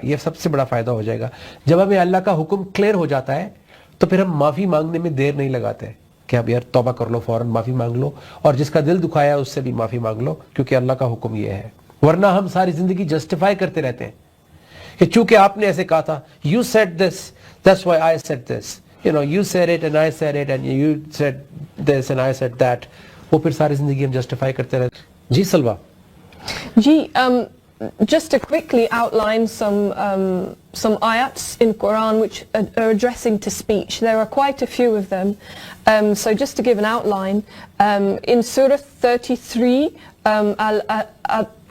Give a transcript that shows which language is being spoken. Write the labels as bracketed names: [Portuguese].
[Urdu] یہ سب سے بڑا فائدہ ہو جائے گا. جب ہمیں اللہ کا حکم کلیئر ہو جاتا ہے تو پھر ہم معافی مانگنے میں دیر نہیں لگاتے کہ اب یار توبہ کر لو, فوراً معافی مانگ لو, اور جس کا دل دکھایا اس سے بھی معافی مانگ لو, کیونکہ اللہ کا حکم یہ ہے. ورنہ ہم ساری زندگی جسٹیفائی کرتے رہتے ہیں کہ چونکہ آپ نے ایسے کہا تھا, [English] you said this, that's why I said this. You said it and I said it and you said this and I said that. [Urdu] وہ پھر ساری زندگی ہم جسٹیفائی کرتے رہتے ہیں. جی سلویٰ. [English] جی, just to quickly outline some ayats in Quran which are addressing to speech. There are quite a few of them. So just to give an outline, in Surah 33, Al-Ahzab,